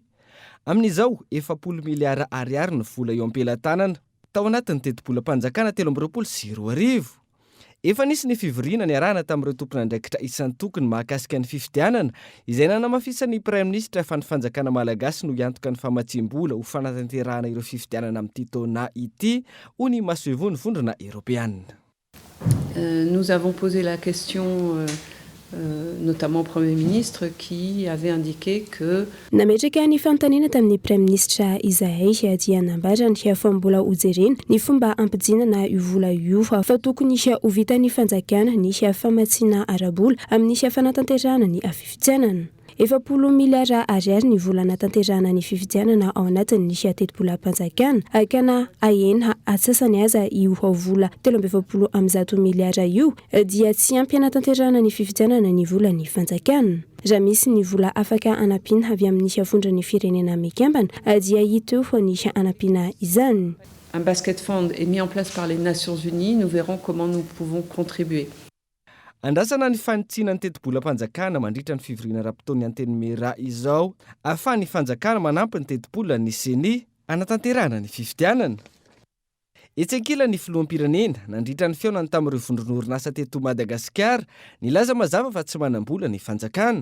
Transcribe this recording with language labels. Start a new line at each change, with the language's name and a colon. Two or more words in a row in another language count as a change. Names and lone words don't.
Malagasy: Amin'izao 70 miliara ariary no vola eo am-pelantanana tao anatin'ny teti-bolam-panjakana 13 Efa nisy ny fivoriana ny arahana tamin'ireo tompon'andraikitra isan-tokony mahakasika ny fifidianana izay nanamafisany ny Prime Ministra fa ny fanjakana malagasy no iantoka ny famatsiam-bola ho fanatanterahana ireo fifidianana amin'ity taona ity ho ny masovon'ny vondrona Europeanina.
French: Nous avons posé la question notamment au Premier ministre qui avait indiqué que
Malagasy: nametraka ny fanontaniana tamin'ny Prime Ministre izahay dia nambarany fa mbola hojerena ny fomba ampijinana io vola io fa tokony ho vitan'ny fanjakana ny famatsiana arabola amin'ny fanatanterahana ny fifidianana. 70 miliara ariary ny vola natanterahana ny fifidianana ao anatin'ny teti-bolam-panjakana kana ahena atsasany aza io vola 13 miliara io dia tsy ampy anatanterahana ny fifidianana ny vola ny fanjakana. Raha misy ny vola afaka anampiana avy amin'ny vondrany firenena mikambana dia hita eo ny anampiana izany.
French: Un
English: basket fund
French: est mis en place par les Nations Unies, nous verrons comment nous pouvons contribuer.
Malagasy: Andrasana ny fanitsina ny teti-bolam-panjakana mandritra ny fivoriana rapitaon'ny antenimera izao ahafahan'ny fanjakana manampy ny teti-bola ny CENI anatanterahana ny fifidianana. Etsenkila ny filoham-pirenena nandritra ny feonany tamin'ireo vondron'orinasa teto Madagasikara nilaza mazava fa tsy manam-bola ny fanjakana.